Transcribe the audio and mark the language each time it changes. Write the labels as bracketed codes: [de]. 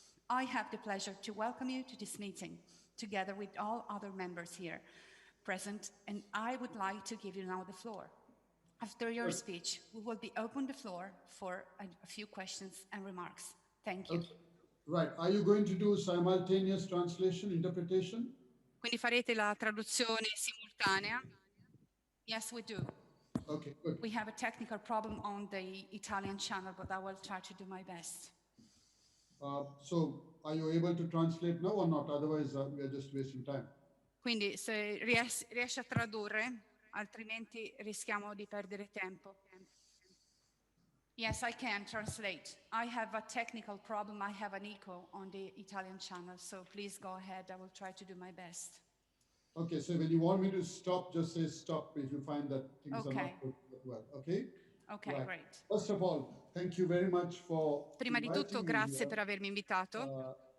[en] I have the pleasure to welcome you to this meeting, together with all other members here present, and I would like to give you now the floor. After your speech, we will be open the floor for a few questions and remarks. Thank you. Okay. Right. Are you going to do simultaneous translation, interpretation? [it] Quindi farete la traduzione simultanea? [en] Yes, we do. Okay, good. We have a technical problem on the Italian channel, but I will try to do my best. So are you able to translate now or not? Otherwise, we are just wasting time. [it] Quindi se riesce a tradurre, altrimenti rischiamo di perdere tempo. [en] Yes, I can translate. I have a technical problem. I have an echo on the Italian channel, so please go ahead. I will try to do my best. Okay, so when you want me to stop, just say stop if you find that things are not good well, okay? Okay, right. Great. First of all, thank you very much for [it] Prima di tutto, grazie per avermi invitato.